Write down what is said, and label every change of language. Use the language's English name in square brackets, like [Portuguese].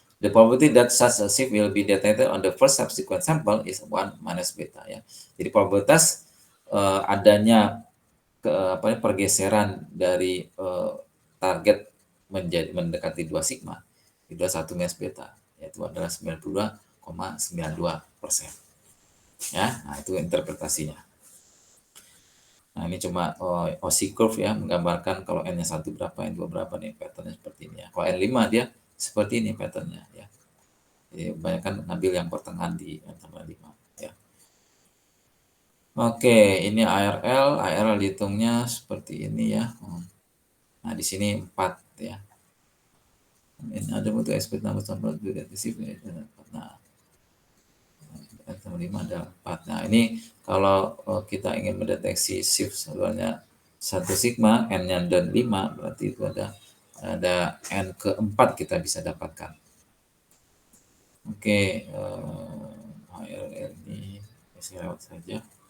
[English] The probability that such a shift will be detected on the first subsequent sample is 1 minus beta. [Indonesian] Ya. Jadi probabilitas adanya pergeseran dari target menjadi mendekati 2 sigma itu 1 minus beta, yaitu adalah 92,92%. Ya, nah itu interpretasinya. Nah, ini cuma OC curve ya, menggambarkan kalau N-nya 1 berapa, N2 berapa nih patternnya seperti ini ya. Kalau N5 dia seperti ini patternnya ya. Jadi kebanyakan ngambil yang pertengahan di N-5 ya. Oke, ini ARL dihitungnya seperti ini ya. Nah, di sini 4 ya. Ini ada butuh [English] expect number sample to receive. [Indonesian] Nah, N-5 ada 4. Nah, ini kalau kita ingin mendeteksi shift sebenarnya 1 sigma, N-nya dan 5, berarti itu ada N keempat kita bisa dapatkan. Oke, HRL ini saya lewat saja.